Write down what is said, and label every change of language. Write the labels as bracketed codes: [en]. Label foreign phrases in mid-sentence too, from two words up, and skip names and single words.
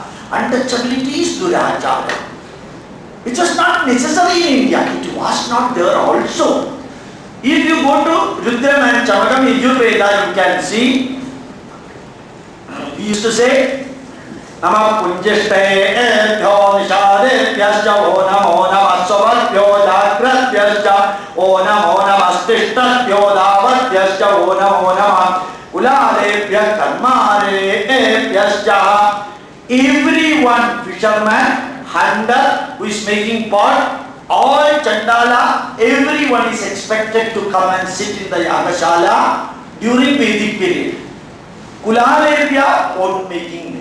[en] Untouchability is Durachara. It was not necessary in India, it was not there also. If you go to Rudram and Chamakam Yajurveda, you can see, we used to say, [sa] Nama Punjishte Bhyo Nishadebhyascha O Namo Namasvavatbhyo Jagratyascha O Namo Namastishtabhyo Davatyascha O Namo Namah Ulalebhya Karmarebhyascha. [en] Everyone, fisherman, hunter who is making pot, all Chandala, everyone is expected to come and sit in the Yagashala during Vedic period. Kulalebhya, pot making.